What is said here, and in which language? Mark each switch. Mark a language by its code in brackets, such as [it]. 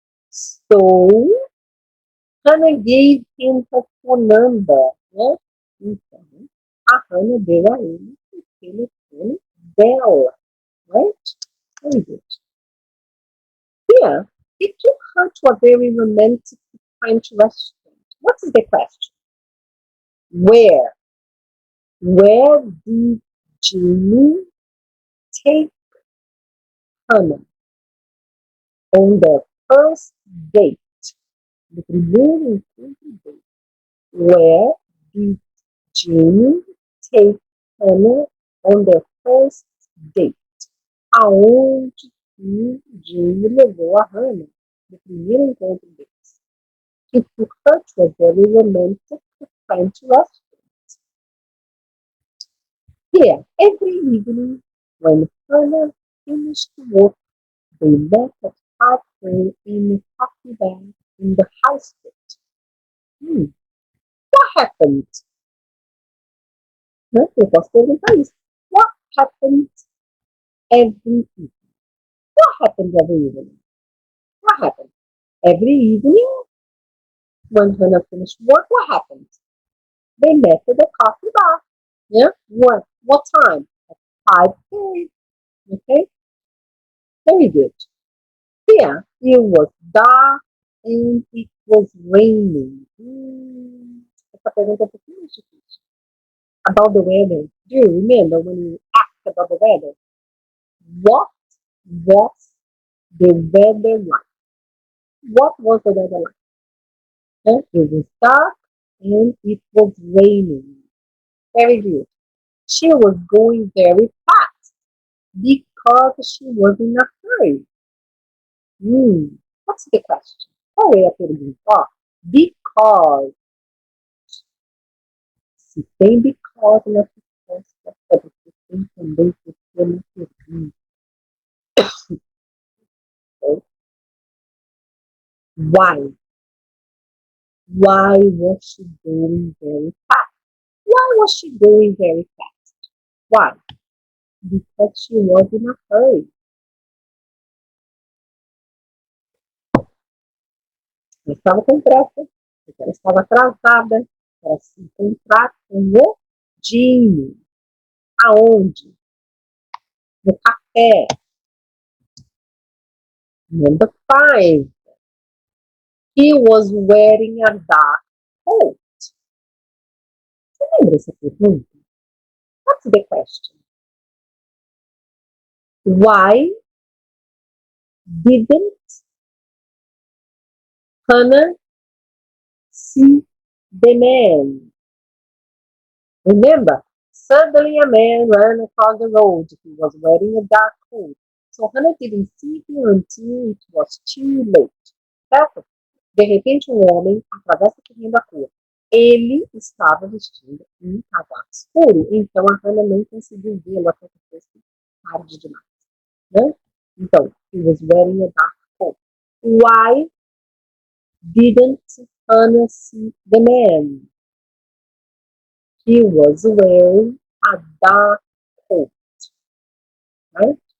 [en] So, Hannah gave him her phone number. [pt] Né? Então, a Hannah deu a ele o telefone dela. [en] Right? Very good. Yeah, it took her to a very romantic French restaurant. What is the question? Where? Where did Jamie take Hannah on their first date? [pt] No primeiro encontro dele. [en] Where did Jamie take Hannah on their first date? [pt] Aonde que Jamie levou a Hannah no primeiro encontro deles? [en] It took her to a very romantic French restaurant. Yeah, every evening when Hannah finished work, they met at halfway in a coffee bar in the high street. What happened? [pt] Eu posso perguntar isso. [en] What happened every evening? What happened every evening? What happened? Every evening when Hannah finished work, what happened? They met at the coffee bar. Yeah? What time? At 5 p.m. Okay? Very good. Yeah, it was dark and it was raining. [pt] Essa pergunta é um pouquinho mais difícil. [en] About the weather. Do you remember when you asked about the weather? What was the weather like? What was the weather like? It was dark and it was raining. Very good. She was going very fast because she was in a hurry. What's the question? [pt] Qual é a pergunta? [en] Because. [pt] Se tem [en] because [pt] na resposta, é porque tem também porque na pergunta. [en] Why? Why was she going very fast? Why was she going very fast? Why? Because she was in a hurry. [pt] Ela estava com pressa, porque ela estava atrasada para se encontrar com o Jimmy. Aonde? No café. [en] Number 5. He was wearing a dark coat. [pt] Você lembra essa pergunta? [en] What's the question? Why didn't Hannah see the man? Remember, suddenly a man ran across the road. He was wearing a dark coat. So Hannah didn't see him until it was too late. [pt] Certo? De repente, um homem atravessa correndo a rua. Ele estava vestindo um casaco escuro, então a Hannah não conseguiu vê-lo até que fosse tarde demais. Né? Então, [en] he was wearing a dark coat. Why didn't Hannah see the man? He was wearing a dark coat. Right?